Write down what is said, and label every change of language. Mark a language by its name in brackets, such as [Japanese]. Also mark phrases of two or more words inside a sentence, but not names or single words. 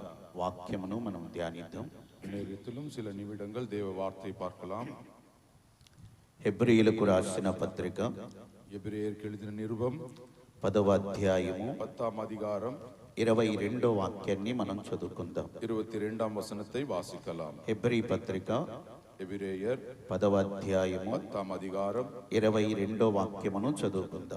[Telugu] వాక్యమును మనం ధ్యానిద్దాం. [Tamil] நேரத்திலும் சில நிமிடங்கள் தேவ வார்த்தை பார்க்கலாம். [Telugu] హెబ్రీయులకు రాసిన పత్రిక [Tamil] எபிரேயருக்கு எழுதின நிருபம் [Telugu] 10వ అధ్యాయము [Tamil] 10ஆம் அதிகாரம் [Telugu] 22వ వాక్యాన్ని మనం చదువుకుందాం. [Tamil] 22ஆம் வசனத்தை வாசிக்கலாம். [Telugu] హెబ్రీ పత్రిక [Tamil] எபிரேயர் [Telugu] 10వ అధ్యాయము [Tamil] 10ஆம் அதிகாரம் [Telugu] 22వ వాక్యమును చదువుకుందాం.